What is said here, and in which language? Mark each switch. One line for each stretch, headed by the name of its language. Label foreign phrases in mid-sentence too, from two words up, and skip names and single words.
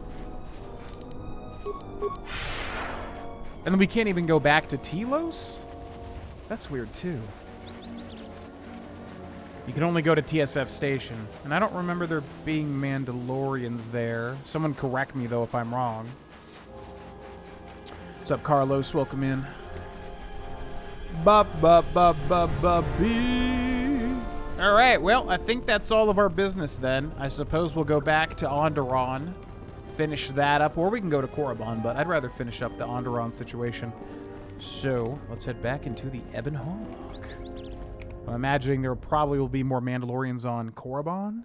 English: And then we can't even go back to Telos? That's weird, too. You can only go to TSF Station. And I don't remember there being Mandalorians there. Someone correct me, though, if I'm wrong. What's up, Carlos? Welcome in. Ba-ba-ba-ba-ba-bee. All right, well, I think that's all of our business then. I suppose we'll go back to Onderon, finish that up, or we can go to Korriban, but I'd rather finish up the Onderon situation. So, let's head back into the Ebon Hawk. I'm imagining there probably will be more Mandalorians on Korriban?